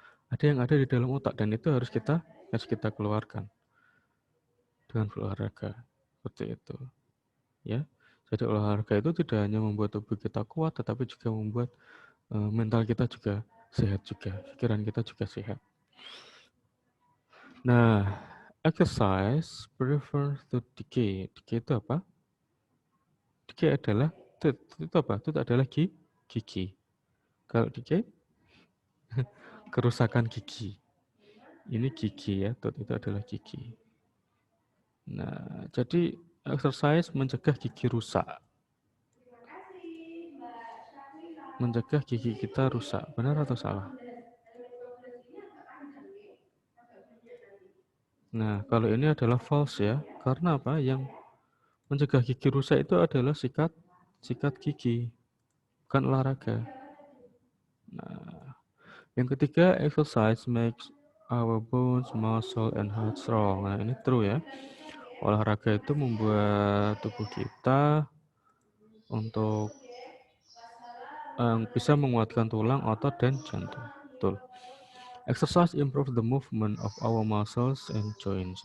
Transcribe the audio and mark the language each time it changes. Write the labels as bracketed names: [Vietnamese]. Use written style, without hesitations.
[Indonesian] Ada yang ada di dalam otak dan itu harus kita keluarkan dengan berolahraga. Seperti itu. Ya. Jadi olahraga itu tidak hanya membuat tubuh kita kuat tetapi juga membuat mental kita juga sehat juga, pikiran kita juga sehat. [English] Nah, exercise prevents to decay. [Indonesian] Decay itu apa? Decay adalah itu apa? Itu adalah gigi. Kalau decay kerusakan gigi. Ini gigi ya, itu adalah gigi. Nah, jadi exercise mencegah gigi rusak. Mencegah gigi kita rusak. Benar atau salah? Nah, kalau ini adalah false ya. Karena apa? Yang mencegah gigi rusak itu adalah sikat gigi, bukan olahraga. Nah, yang ketiga, [English] exercise makes our bones, muscle, and heart strong. [Indonesian] Nah, ini [English] true ya. [Indonesian] Olahraga itu membuat tubuh kita untuk bisa menguatkan tulang, otot, dan jantung. Betul. [English] Exercise improve the movement of our muscles and joints.